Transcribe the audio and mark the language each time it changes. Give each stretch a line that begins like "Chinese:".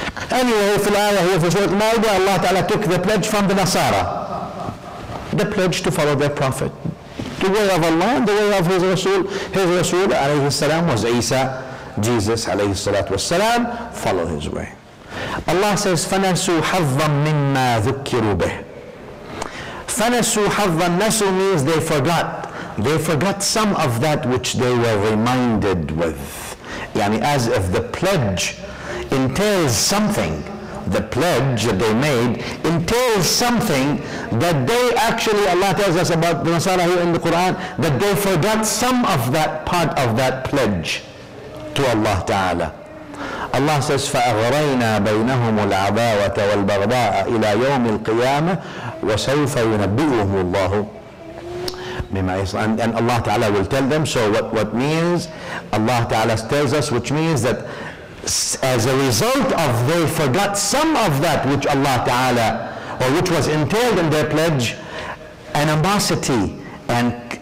English: Anyway,
Arabic: في الآية
English: here
Arabic: في سورة المائدة,
English: Allah Ta'ala took the pledge from the Nasara. The pledge to follow their prophet. The way of Allah and the way of His Rasul. His Rasul alayhi salam was Isa. Jesus alayhi salatu was salam. Follow His way. Allah says,
Arabic: فَنَسُوا حَظًّا مِمَّا ذُكِّرُوا بِهِ. فَنَسُوا حَظًّا.
English: Nasu means they forgot. They forgot some of that which they were reminded with. Yani as if the pledge entails something. The pledge that they made entails something that they actually, Allah tells us about the Nasara here in the Quran, that they forgot some of that part of that pledge to Allah Ta'ala. Allah says,
Arabic: فَأَغْرَيْنَا بَيْنَهُمُ الْعَدَاوَةَ وَالْبَغْضَاءَ إِلَى يَوْمِ الْقِيَامَةِ وَسَوْفَ يُنَبِّئُهُمُ اللَّهُ بِمَا يَصْنَعُونَ.
English: And Allah Ta'ala will tell them. So what means, Allah Ta'ala tells us, which means that as a result of they forgot some of that which Allah Ta'ala, or which was entailed in their pledge, animosity and